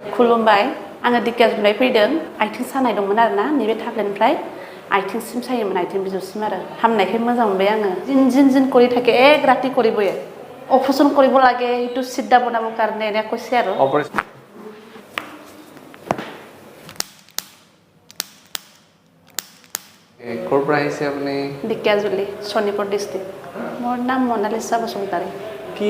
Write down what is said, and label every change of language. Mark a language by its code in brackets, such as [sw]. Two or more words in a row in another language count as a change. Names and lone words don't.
[brx] खुलुमबाय आङो दिकेजनिफ्राय फैदों आथिं सानाय दंमोन आरोना नैबे थाफ्लेनिफ्राय आथिंसिम सायोमोन आथिं बिजौसिम आरो हामनायखाय मोजां मोनबाय आङो जिन [as] কৰি থাকে এক ৰাতি কৰিবয়ে অপাৰেশ্যন কৰিব লাগে ইটো সিদ্ধা বনাবৰ কাৰণে এনে কৈছে আৰু ক'ৰ পৰা আহিছে আপুনি দিকেজলি শনিপুৰ ডিস্ট্ৰিক্ট মোৰ নাম মনালিসা বসুমতাৰী কি